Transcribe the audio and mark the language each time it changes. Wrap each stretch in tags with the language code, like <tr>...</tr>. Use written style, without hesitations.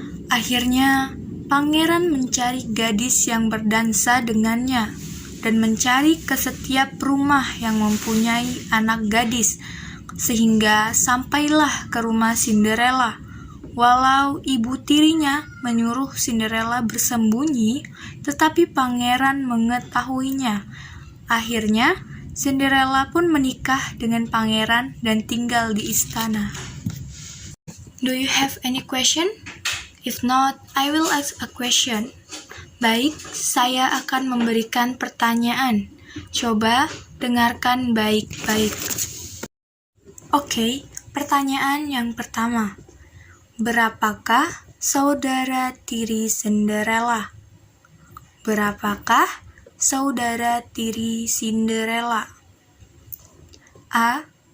<id>Akhirnya, pangeran mencari gadis yang berdansa dengannya, dan mencari ke setiap rumah yang mempunyai anak gadis, sehingga sampailah ke rumah Cinderella. Walau ibu tirinya menyuruh Cinderella bersembunyi, tetapi pangeran mengetahuinya. Akhirnya, Cinderella pun menikah dengan pangeran dan tinggal di istana.</id> <en>Do you have any question? If not, I will ask a question.</en> <id>Baik, saya akan memberikan pertanyaan. Coba dengarkan baik-baik. Oke, pertanyaan yang pertama. Berapakah saudara tiri Cinderella? Berapakah saudara tiri Cinderella? A.</id>